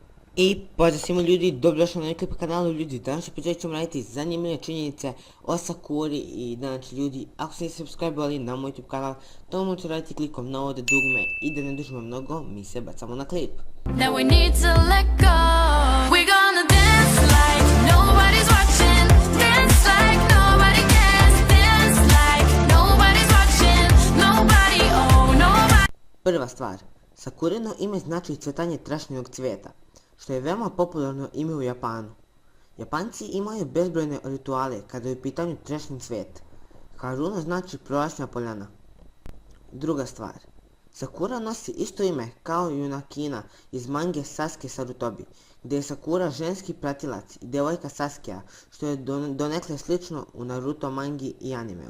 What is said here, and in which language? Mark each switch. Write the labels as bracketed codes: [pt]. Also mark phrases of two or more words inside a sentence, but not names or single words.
[sr] I pozdrav svima ljudi, dobrodošli na YouTube kanalu ljudi. Danas ćemo raditi zanimljive činjenice o Sakuri i znači ljudi, ako ste subscribe-ovali na moj YouTube kanal, to možete raditi klikom na ovo dugme i da ne dužimo mnogo, mi se bacamo na klip. [en] Now we need to let go. We're gonna dance like nobody's watching. Dance like nobody cares. Dance like nobody's watching. Nobody, oh nobody. [sr] Prva stvar, Sakurino ime znači cvetanje trešnjevog cvijeta, što je veoma popularno ime u Japanu. Japanci imaju bezbrojne rituale kada je u pitanju trešnji cvijet. Haruna znači prolećna poljana. Druga stvar, Sakura nosi isto ime kao junakina iz mange Sasuke Sarutobi, gdje je Sakura ženski pratilac i devojka Sasukea, što je donekle slično u Naruto mangi i animeu.